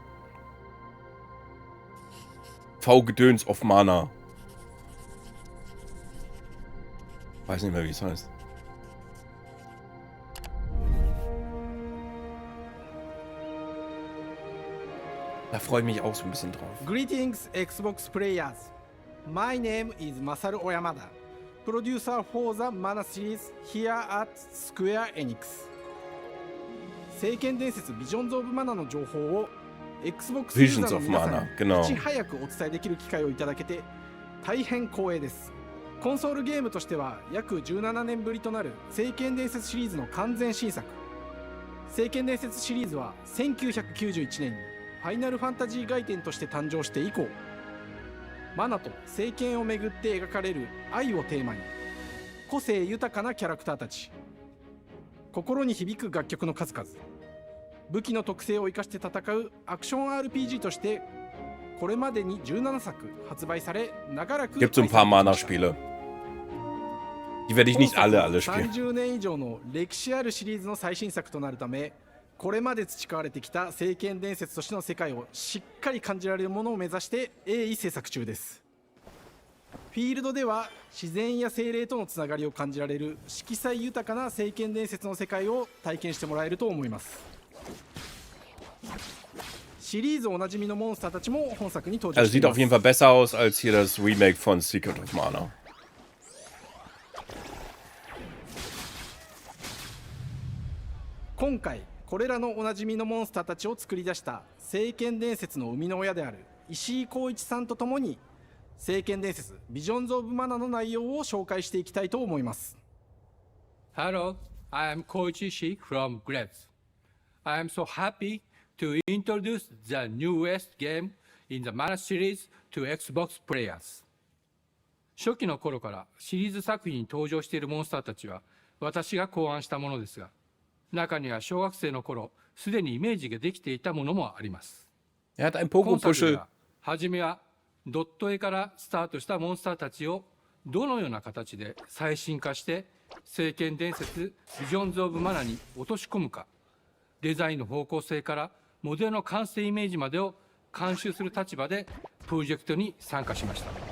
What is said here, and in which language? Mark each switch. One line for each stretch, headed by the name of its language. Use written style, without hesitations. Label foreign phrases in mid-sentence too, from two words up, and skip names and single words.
German: V-Gedöns auf Mana. Weiß nicht mehr, wie es heißt. Da freue ich mich auch so ein bisschen drauf.
English: Greetings, Xbox players. My name is Masaru Oyamada, producer for the Mana series here at Square Enix.
Japanese: 聖剣伝説 Visions of Mana の情報を Xbox ユーザーの皆さんにいち早くお伝えできる機会をいただけて大変光栄です。コンソールゲームとしては約17年ぶりとなる聖剣伝説シリーズの完全新作。聖剣伝説シリーズは1991年にファイナルファンタジー外伝として誕生して以降、マナと聖剣をめぐって描かれる愛をテーマに、個性豊かなキャラクターたち、心に響く楽曲の数々、武器の特性を生かして戦うアクション RPG としてこれまでに17作発売され、長らく
German: Gibt so ein paar Mana-Spiele. Die werde ich nicht alle spielen.
Japanese: 30 年以上の歴史あるシリーズの最新作となるため、これまで培われてきた聖剣伝説としての世界をしっかり感じられるものを目指して鋭意制作中です。フィールドでは自然や精霊とのつながりを感じられる色彩豊かな聖剣伝説の世界を体験してもらえると思います。シリーズおなじみのモンスターたちも本作に登場
German: Also
Japanese: してい
German: sieht
Japanese: ま
German: auf
Japanese: す。
German: jeden Fall besser aus als hier das Remake von Secret of Mana.
Japanese: 今回これらのおなじみのモンスターたちを作り出した聖剣伝説の生みの親である石井浩一さんとともに聖剣伝説ビジョンズ・オブ・マナの内容を紹介していきたいと思います。
English: Hello, I am Koichi Ishii from Gretz. I am so happy to introduce the newest game in the Mana series to Xbox players.
Japanese: 初期の頃からシリーズ作品に登場しているモンスターたちは私が考案したものですが、中には小学生の頃すでにイメージができていたものもあります。
German: Er hat ein
Japanese: 今作で
German: Pogo-Puschel.
Japanese: は初めはドット絵からスタートしたモンスターたちをどのような形で最新化して聖剣伝説ビジョンズ・オブ・マナに落とし込むか、デザインの方向性からモデルの完成イメージまでを監修する立場でプロジェクトに参加しました。